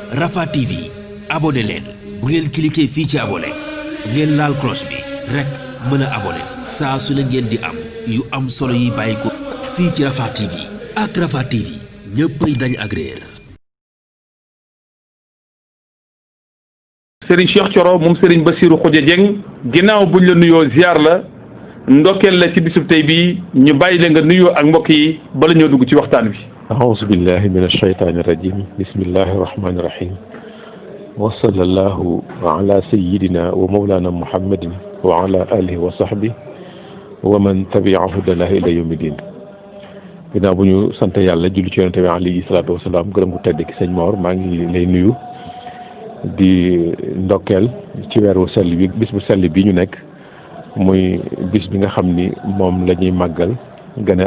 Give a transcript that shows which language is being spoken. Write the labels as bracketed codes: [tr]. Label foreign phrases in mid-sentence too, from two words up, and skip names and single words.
[wo] Rafah TV abonné leen bu ngeen cliquer fii ci abonné ngeen laal cloche bi rek mën a abonné saa su ne ngeen di am yu am solo yi bàyyi ko fii ci Rafah TV ak Rafah TV ñëppay dañ ak réer. Serigne Cheikh Thioro moom Serigne Bassirou Khoudia Dieng ginnaaw buñ la nuyoo ziar la ndokkeel la ci bisub tey bii ñu bàyyi la nga nuyoo ak mbokk yi bala ñoo dugg ci waxtaan bi. [ar] أعوذ بالله من الشيطان الرجيم بسم الله الرحمن الرحيم وصلى الله على سيدنا ومولانا محمد وعلى آله وصحبه ومن تبعه هداه إلى يوم الدين [wo] ginnaaw bu ñu sant yàlla julli ci yonent bi alayhi salaatu wasalaam gërëm bu tedd ki sëñ Mor maa ngi lay nuyu di ndokkeel ci weeru sell bi bis bu sell bi ñu nekk muy bis bi nga xam ni moom la ñuy màggal gane